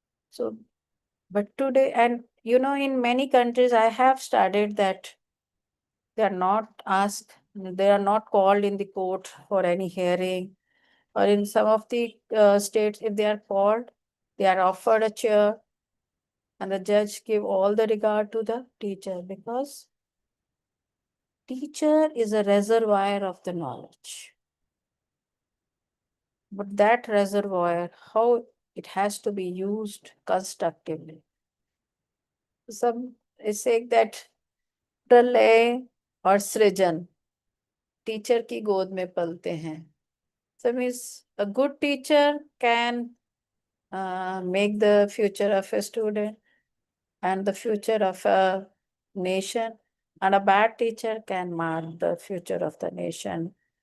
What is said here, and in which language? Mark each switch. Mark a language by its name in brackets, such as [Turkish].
[English] So, but today, and you know, in many countries, I have studied that they are not asked, they are not called in the court for any hearing, or in some of the states, if they are called, they are offered a chair, and the judge give all the regard to the teacher because teacher is a reservoir of the knowledge. But that reservoir, how it has to be used constructively. Some is saying that [Hindi] प्रलय और सृजन teacher की गोद में पलते हैं. [English] So means a good teacher can make the future of a student and the future of a nation, and a bad teacher can mar the future of the nation.